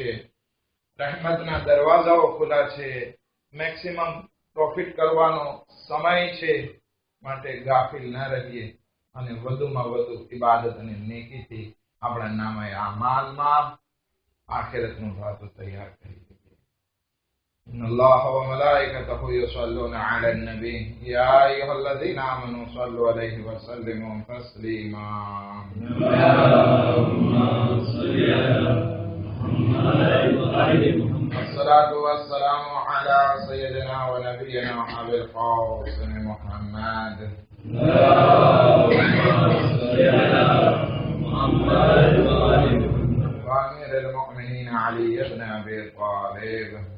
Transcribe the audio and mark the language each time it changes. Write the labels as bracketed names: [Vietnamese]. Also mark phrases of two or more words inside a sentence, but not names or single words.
[Gujarati] રહેમતના દરવાજાઓ ખુલ્લા છે. [English] maximum profit [Gujarati] કરવાનો સમય છે. માટે ગાફિલ ન રહીએ અને વધુમાં વધુ ઇબાદત અને નેકીથી આપણા નામે આમાલમાં આખિરતનું ભાથું તૈયાર કરીએ. [Arabic] إن الله وملائكته يصلون على النبي يا أيها الذين آمنوا صلوا عليه وسلموا تسليما. الصلاة والسلام على سيدنا ونبينا أبي القاسم محمد وأمير المؤمنين علي بن أبي طالب